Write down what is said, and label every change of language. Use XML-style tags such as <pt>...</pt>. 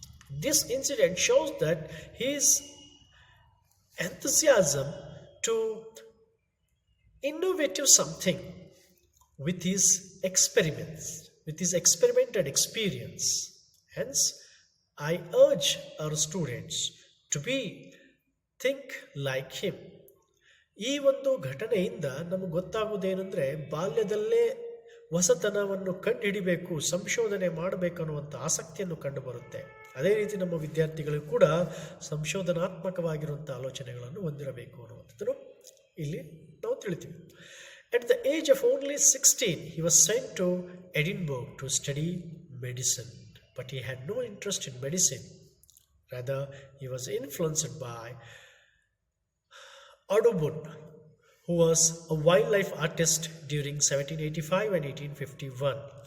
<en>This incident shows that his enthusiasm to innovative something with his experiments, with his experimented experience. Hence, I urge our students to think like him.</en> <kn>ಈ ಒಂದು ಘಟನೆಯಿಂದ ನಮಗೆ ಗೊತ್ತಾಗುವುದೇನೆಂದರೆ, ಬಾಲ್ಯದಲ್ಲೇ ಹೊಸತನವನ್ನು ಕಂಡುಹಿಡಿಬೇಕು, ಸಂಶೋಧನೆ ಮಾಡಬೇಕು ಅನ್ನುವಂಥ ಆಸಕ್ತಿಯನ್ನು ಕಂಡುಬರುತ್ತೆ. ಅದೇ ರೀತಿ ನಮ್ಮ ವಿದ್ಯಾರ್ಥಿಗಳಿಗೂ ಕೂಡ ಸಂಶೋಧನಾತ್ಮಕವಾಗಿರುವಂಥ ಆಲೋಚನೆಗಳನ್ನು ಹೊಂದಿರಬೇಕು ಅನ್ನುವಂಥದ್ದನ್ನು ಇಲ್ಲಿ ನಾವು ತಿಳಿತೀವಿ.</kn> <en>At the age of only 16, he was sent to Edinburgh to study medicine. But he had no interest in medicine. Rather, he was influenced by Audubon, who was a wildlife artist during 1785 and 1851.</en>